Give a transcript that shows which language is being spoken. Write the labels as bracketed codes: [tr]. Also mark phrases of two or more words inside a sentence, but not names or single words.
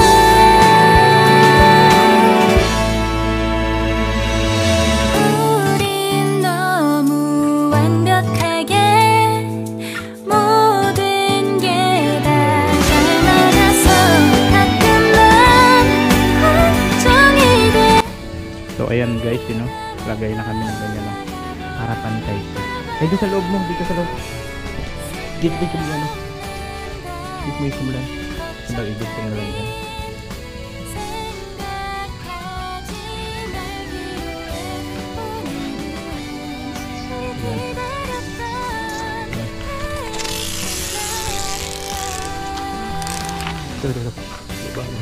[ko] 우린 너무 완벽하게 모든 게 다 잘 맞아서 가끔 난 걱정이 돼 [tl] So ayan guys, lagay na kami ng ganyan lang para pantay. Dito sa loob mo, dito sa loob. Dito mo yan. Dito mo yung simulan. Sabag i-dito mo lang yan. Ito. Baba.